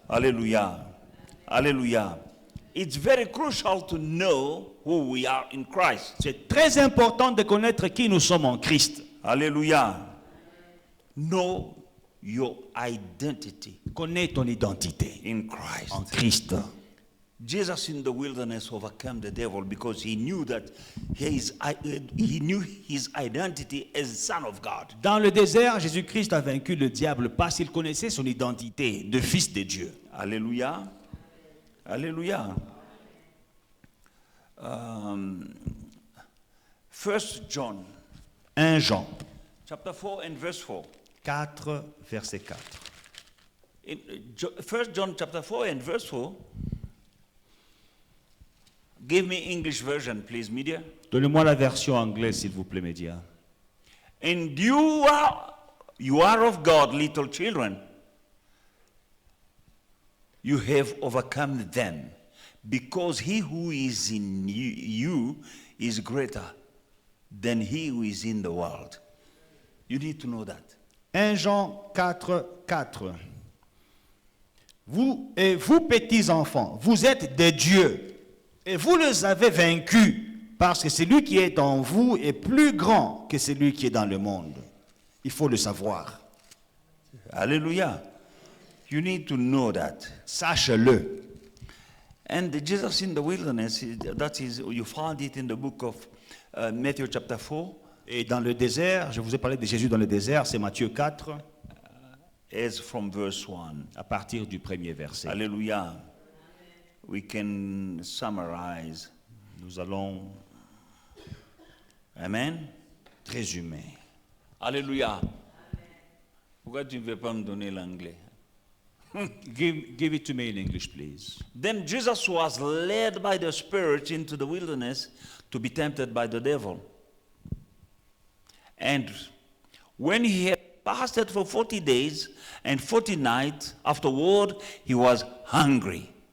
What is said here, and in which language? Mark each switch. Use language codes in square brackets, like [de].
[en] Hallelujah. Hallelujah. It's very crucial to know who we are in Christ. [fr] C'est très important de connaître qui nous sommes en Christ. [en] Hallelujah. Know your identity [fr] Connais ton identité [en] in Christ. [fr] en Christ. [en] Jesus in the wilderness overcame the devil because he knew that he knew his identity as Son of God. [fr] Dans le désert, Jésus-Christ a vaincu le diable parce qu'il connaissait son identité de fils de Dieu. [en] Hallelujah. Hallelujah. 1 John [fr] 1 Jean [en] chapter 4 and verse 4. [fr] 4, verset 4. [en] In 1 John chapter 4 and verse 4. Give me English version, please, media. [fr] Donnez-moi la version anglaise, s'il vous plaît, médias. [en] And you are of God, little children. You have overcome them, because he who is in you is greater than he who is in the world. You need to know that. [fr] 1 Jean 4, 4. Vous et vous petits enfants, vous êtes des dieux et vous les avez vaincus parce que celui qui est en vous est plus grand que celui qui est dans le monde. Il faut le savoir. [en] Hallelujah. You need to know that. [fr] Sache-le. [en] And Jesus in the wilderness, that is, you find it in the book of Matthew chapter 4. [fr] Et dans le désert, je vous ai parlé de Jésus dans le désert, c'est Matthieu 4, [en] As from verse 1. [fr] à partir du premier verset. [en] Hallelujah. We can summarize. [fr] Nous allons [en] Amen. [fr] résumer. Alléluia. Pourquoi tu ne veux pas me donner l'anglais? [en] Give it to me in English, please. Then Jesus was led by the Spirit into the wilderness to be tempted by the devil. And when he had fasted for 40 days and 40 nights, afterward he was hungry.